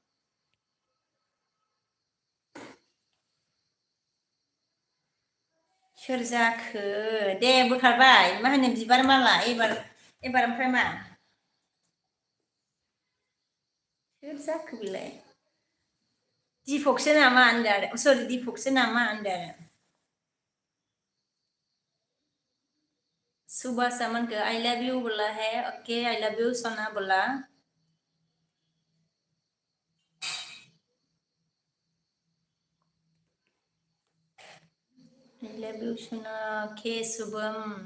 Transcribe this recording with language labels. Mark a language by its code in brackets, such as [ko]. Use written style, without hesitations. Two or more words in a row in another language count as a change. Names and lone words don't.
[brx] सोर जाखो दे बोखारबाय मा होनो बिबार माला एबार ओमफ्राय मा सोर जाखो बेलाय दिपकसो नामा होनदों आरो सरि दिपकसो नामा होनदों आरो [hi] सुबह समन को [en] I love you [hi] बोला है ओके [en] I love you [hi] सोना बोला [en] I love you [hi] सोना के शुभम